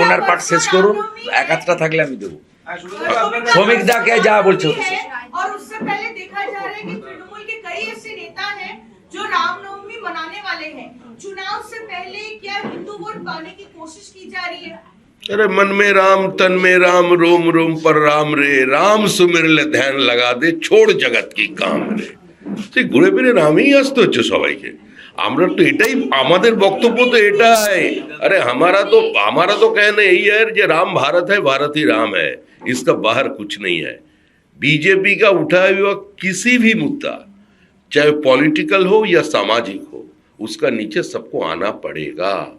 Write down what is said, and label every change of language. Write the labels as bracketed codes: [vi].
[bn] ওনার পাঠ শেষ করুন, এক আধটা থাকলে আমি দেবো। শ্রমিক দাকে যা বলছে [hi] और उससे पहले देखा जा रहा है कि तृणमूल के कई ऐसे नेता हैं जो रामनवमी मनाने वाले हैं। चुनाव से पहले क्या हिंदू वोट पाने की कोशिश की जा रही है? अरे मन में राम तन में राम, रोम रोम पर राम रे, राम सुमिर ले ध्यान लगा दे, छोड़ जगत की काम रे। [bn] সেই ঘুরে ফিরে রামেই আসতে হচ্ছে সবাইকে। আমরা তো এটাই আমাদের বক্তব্য, তো এটাই। [hi] আরে हमारा तो कहना यही है যে राम भारत है, भारत ही राम है, इसका बाहर कुछ नहीं है। बीजेपी का उठाया हुआ किसी भी मुद्दा, चाहे पॉलिटिकल हो या सामाजिक हो, उसका नीचे सबको आना पड़ेगा।